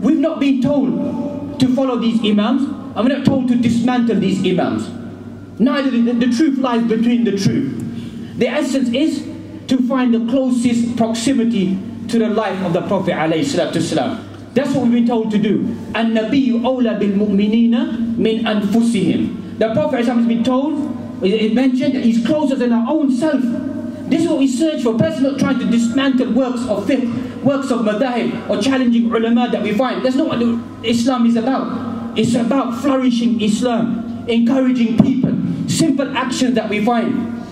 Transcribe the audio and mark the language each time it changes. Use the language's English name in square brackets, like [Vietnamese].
[English] We've not been told to follow these Imams, and we're not told to dismantle these Imams. Neither the truth lies between the truth. The essence is to find the closest proximity to the life of the Prophet ﷺ. That's what we've been told to do. [Arabic] النبي أولى بالمؤمنين من أنفسهم. [English] The Prophet has been told, it mentioned that he's closer than our own self. This is what we search for. Person not trying to dismantle works of fiqh, works of madahib, or challenging ulama that we find. That's not what Islam is about. It's about flourishing Islam, encouraging people, simple actions that we find.